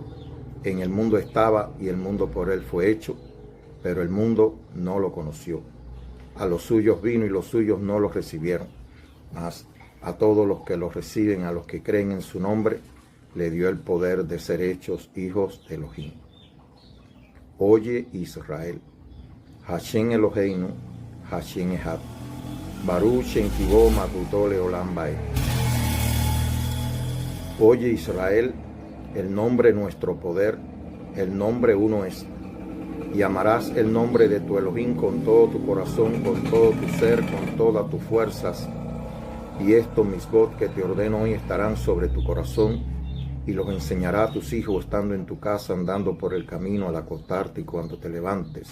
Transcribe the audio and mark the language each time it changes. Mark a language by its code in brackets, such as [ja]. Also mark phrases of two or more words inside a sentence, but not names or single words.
[es] En el mundo estaba y el mundo por él fue hecho, pero el mundo no lo conoció. A los suyos vino y los suyos no los recibieron. Mas a todos los que los reciben, a los que creen en su nombre, le dio el poder de ser hechos hijos de Elohim. [he] Oye Israel, השם אלוהינו, השם אחד, ברוך שם כבוד מלכותו לעולם ועד. [es] Oye Israel, el nombre nuestro poder, el nombre uno es. Y amarás el nombre de tu Elohim con todo tu corazón, con todo tu ser, con todas tus fuerzas. Y estos mitzvot que te ordeno hoy estarán sobre tu corazón, y los enseñará a tus hijos estando en tu casa, andando por el camino al acostarte y cuando te levantes.